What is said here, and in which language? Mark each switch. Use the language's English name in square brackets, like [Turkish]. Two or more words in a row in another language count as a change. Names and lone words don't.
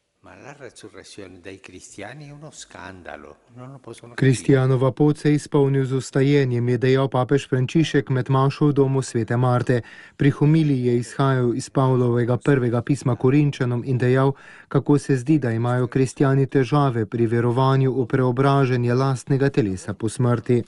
[Italian] Ma la resurrezione dei cristiani è uno scandalo, non lo possono capire. [Slovenian] Kristijanova pot se je izpolnil z vstajenjem, je dejal papež Frančišek med mašo v domu Svete Marte. Pri homiliji je izhajal iz Pavlovega prvega pisma Korinčanom in dejal, kako se zdi, da imajo kristijani težave pri verovanju v preobražanje lastnega telesa po smrti.